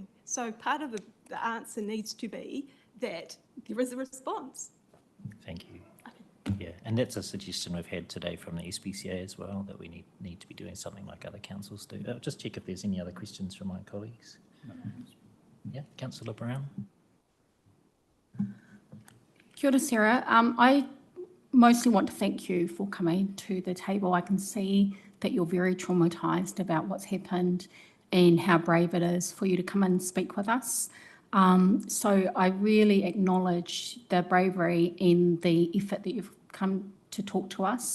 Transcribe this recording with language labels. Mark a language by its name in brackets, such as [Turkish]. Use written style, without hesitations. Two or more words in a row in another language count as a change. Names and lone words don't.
[English] So part of the answer needs to be that there is a response. Thank you. Yeah, and that's a suggestion we've had today from the SPCA as well, that we need to be doing something like other councils do. I'll just check if there's any other questions from my colleagues. No. Yeah, Councillor Brown. [Māori] Kia ora, [English] Sarah. I mostly want to thank you for coming to the table. I can see that you're very traumatised about what's happened and how brave it is for you to come and speak with us. So I really acknowledge the bravery and the effort that you've come to talk to us.